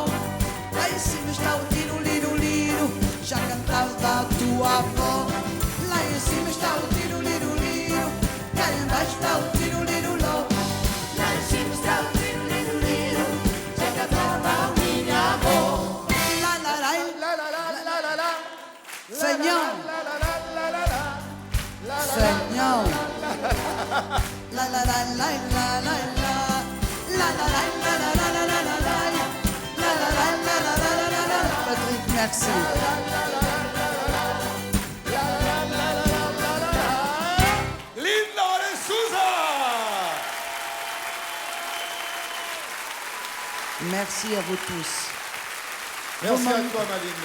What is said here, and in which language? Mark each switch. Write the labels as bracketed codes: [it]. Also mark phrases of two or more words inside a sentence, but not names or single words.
[pt] Lá em cima está o tiro liro liro, já cantava a tua avó. Lá em cima está o tiro liro liro, lá embaixo está o tiro liro ló. Lá em cima está o tiro liro liro, já cantava a minha avó. Lá, lá, lá, La la la la la la. Senhor, La la la la la la. Senhor. La la la la la la la. La la la la la la la la la la. La la la la la la la la la. [fr] Patrick, merci. Linda de Souza. Merci à vous tous. Merci à toi, ma Linda.